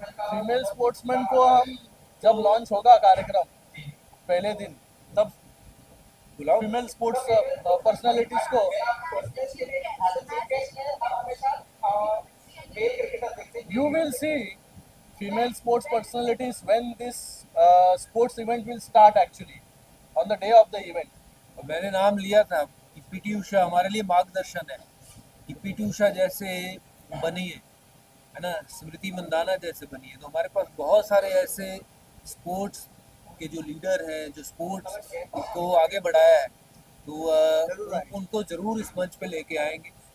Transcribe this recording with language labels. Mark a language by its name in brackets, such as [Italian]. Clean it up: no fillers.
[Hindi] Female sportsman को हम जब लॉन्च होगा कार्यक्रम पहले दिन, तब बुलाओ फीमेल स्पोर्ट्स पर्सनालिटीज को. [English] You will see female sports personalities when this sports event will start actually on the day of the event. [Hindi] और मैंने नाम लिया था कि पीटी उषा हमारे लिए मार्गदर्शन है कि पीटी उषा जैसे बनिए, है ना, स्मृति मंदाना जैसे बनिए. तो हमारे पास बहुत सारे ऐसे स्पोर्ट्स के जो लीडर हैं, जो स्पोर्ट्स को आगे बढ़ाया है, तो उनको ज़रूर इस मंच पे लेके आएंगे।